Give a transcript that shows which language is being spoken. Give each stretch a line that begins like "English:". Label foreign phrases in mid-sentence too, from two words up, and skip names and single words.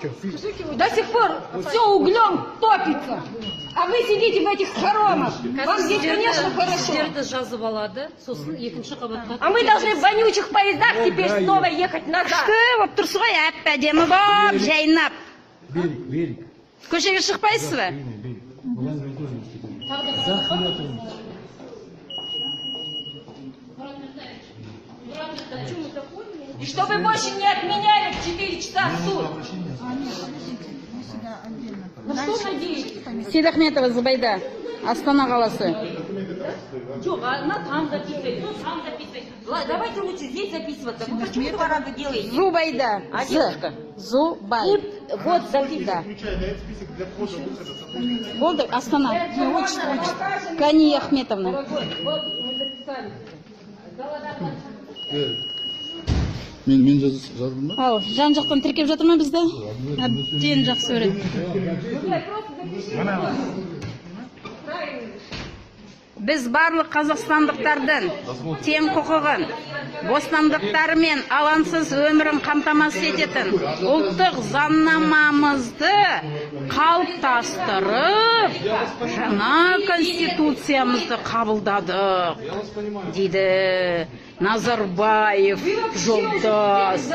Russian: До сих пор все углем топится. А вы сидите в этих хоромах. Вам здесь, конечно, хорошо. А мы должны в вонючих поездах теперь снова ехать назад. Берег.
Kazakh: Көшеге шықпайсыз ба?
Russian: И чтобы больше не отменяли в 4 часа суд. На что надеетесь?
Kazakh: Сейдахметова Зубайда, Астана қаласы. Жоқ,
Russian: она там записывает, тут там записывает. Давайте лучше здесь записываться. Вы почему два раза делаете? Зубайда. Зубай. Вот записывай.
Kazakh: Болды, Астана. Кани Ахметовна.
Russian: Вот мы записали.
Kazakh: Мен жаздым ба? Ал, жан жақтан тіркеп жатыр ма бізді? Әбден жақсы көреді. Біз барлық қазақстандықтардың тең құқығын, бостандықтары мен алаңсыз өмірін қамтамасыз ететін ұлттық заңнамамызды қалыптастырып, жаңа конституциямызды қабылдадық, дейді Назарбаев жолдас.